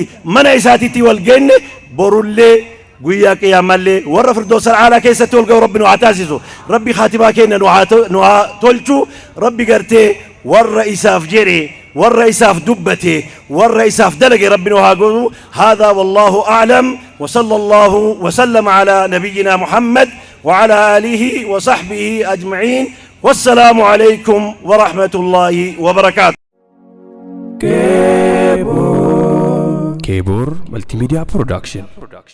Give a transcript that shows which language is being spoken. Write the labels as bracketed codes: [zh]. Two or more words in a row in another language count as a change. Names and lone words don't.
[om] mana isaatitti wal geenne borullee guyyaa qiyaamaallee warra firdoos al'aaclaa keessatti wal ga'u rabbinu haa taasisu rabbi khaatimaa keenya nu haa tolchu rabbi gartee warra isaaf jedhe warra isaaf dubbate warra isaaf dalage rabbinu haa godhu [ar] هذا والله أعلم وصلى الله وسلم على نبينا محمد وعلى آله وصحبه أجمعين والسلام عليكم ورحمة الله وبركاته. [om] كيبور ملتي ميديا برودكشن.